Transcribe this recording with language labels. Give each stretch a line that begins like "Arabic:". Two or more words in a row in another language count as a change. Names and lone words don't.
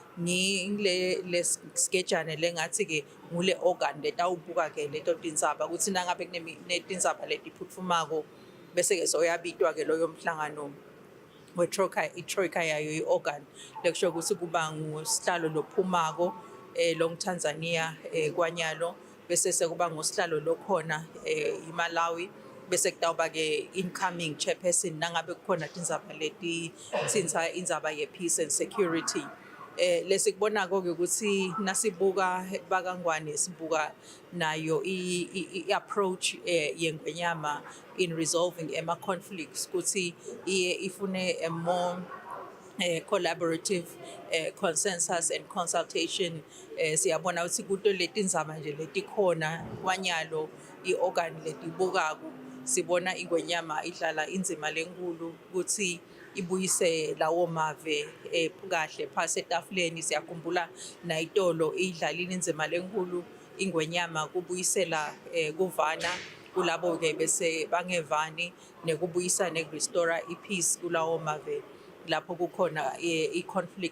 Swati: ngile skejane lengathi ke ngule organ letawubuka ke leto tindzaba ukuthi nangabe kunetindzaba letiphutfumako bese ke soyabitwa ke loyo mhlangano i-Troika yayo i-organ lekusho ukuthi kuba ngusihlalo lophumako long Tanzania kwanyalo bese sekuba ngusihlalo lokhona iMalawi bese kutawuba ke
English: incoming chairperson
Swati: nangabe kukhona tindzaba letitsinsa indzaba ye-
English: peace and security.
Swati: Lesikubonako ke ukuthi nasibuka bakangwane sibuka nayo i-approach yeNgwenyama
English: in resolving
Swati: ema-conflicts ukuthi ifune
English: a more collaborative consensus and consultation.
Swati: Siyabona ukuthi kuto letindzaba nje letikhona kwanyalo i-organ letibukako sibona iNgwenyama idlala indzima lenkulu ukuthi ibuyise lawo mave kahle phasi etafuleni. Siyakhumbula nayitolo idlalile indzima lenkulu iNgwenyama kubuyisela kuvana kulabo ke bese bangevani nekubuyisa nekurestore i-peace kulawo mave lapho kukhona i-conflict.